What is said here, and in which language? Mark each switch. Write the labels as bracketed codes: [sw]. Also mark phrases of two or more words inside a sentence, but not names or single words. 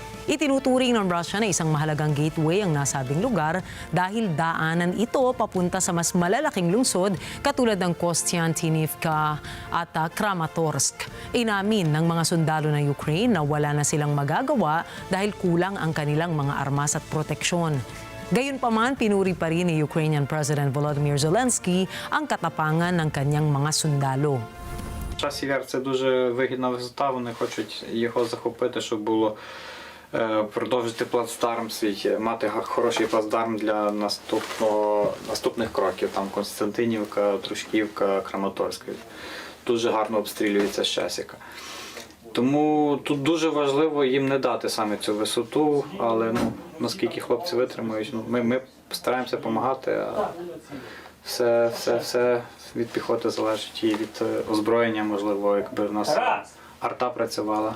[tl] Itinuturing ng Russia na isang mahalagang gateway ang nasabing lugar dahil daanan ito papunta sa mas malalaking lungsod katulad ng Kostiantynivka at Kramatorsk. Inamin ng mga sundalo ng Ukraine na wala na silang magagawa dahil kulang ang kanilang mga armas at proteksyon. Gayunpaman, pinuri pa rin ni Ukrainian President Volodymyr Zelensky ang katapangan ng kanyang mga sundalo. [uk] Часів Яр – це дуже вигідна висота, вони хочуть його захопити, щоб було продовжити плацдарм свій, мати хороший плацдарм для наступних кроків, там Константинівка, Трушківка, Краматорськ. Дуже гарно обстрілюється з часіка. Тому тут дуже важливо їм не дати саме цю висоту, але наскільки хлопці витримують, ми стараємося допомагати, а все від піхоти залежить і від озброєння, можливо, якби в нас арта працювала.